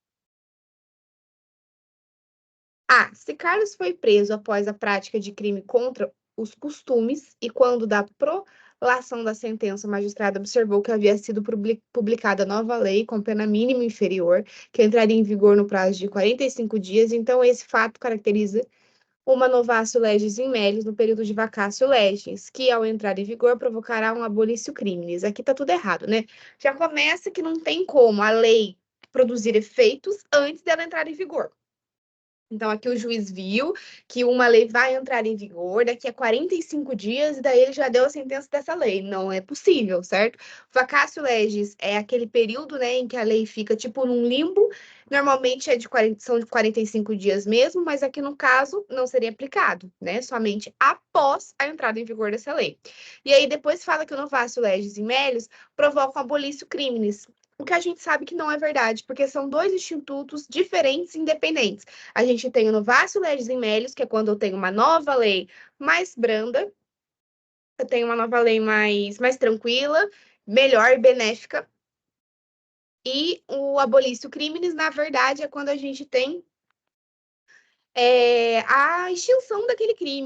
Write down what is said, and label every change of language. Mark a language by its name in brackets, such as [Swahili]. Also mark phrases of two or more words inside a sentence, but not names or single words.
[Portuguese] Se Carlos foi preso após a prática de crime contra os costumes e quando da prolação da sentença, o magistrado observou que havia sido publicada nova lei com pena mínima inferior, que entraria em vigor no prazo de 45 dias, então esse fato caracteriza uma [Latin] novatio legis in melius [Portuguese] no período de [Latin] vacatio legis, [Portuguese] que ao entrar em vigor provocará um [Latin] abolício criminis. [Portuguese] Aqui tá tudo errado, né? Já começa que não tem como a lei produzir efeitos antes dela entrar em vigor. Então, aqui o juiz viu que uma lei vai entrar em vigor daqui a 45 dias, e daí ele já deu a sentença dessa lei. Não é possível, certo? [Latin] Vacatio legis [Portuguese] é aquele período, né, em que a lei fica, tipo, num limbo. Normalmente são de 45 dias mesmo, mas aqui no caso não seria aplicado, né? Somente após a entrada em vigor dessa lei. E aí depois fala que o [Latin] novatio legis in melius [Portuguese] provoca um [Latin] abolício criminis. [Portuguese] O que a gente sabe que não é verdade, porque são dois institutos diferentes e independentes. A gente tem o [Latin] novatio legis in melius, [Portuguese] que é quando eu tenho uma nova lei mais branda, eu tenho uma nova lei mais tranquila, melhor e benéfica. E o [Latin] abolício criminis, [Portuguese] na verdade, é quando a gente tem a extinção daquele crime.